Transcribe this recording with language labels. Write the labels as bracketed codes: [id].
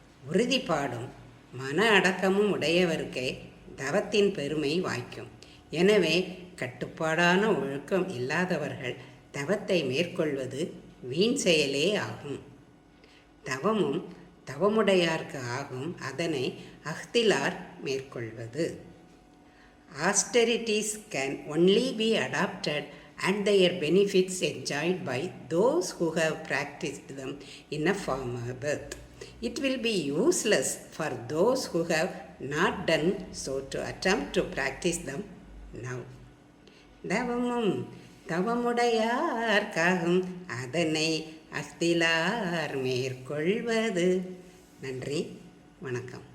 [ta] உறுதிப்பாடும் மன அடக்கமும் உடையவர்க்கே தவத்தின் பெருமை வாய்க்கும். எனவே கட்டுப்பாடான ஒழுக்கம் இல்லாதவர்கள் தவத்தை மேற்கொள்வது வீண் செயலே ஆகும். தவமும் தவமுடையார்க்கு ஆகும், அதனை அஃதிலார் மேற்கொள்வது. [en] Austerities can only be adopted and their benefits enjoyed by those who have practiced them in a former birth. It will be useless for those who have not done so to attempt to practice them now. [ta] தவமும் தவமுடையார்க்காகும், அதனை அஃதிலார் மேற்கொள்வது. நன்றி, வணக்கம்.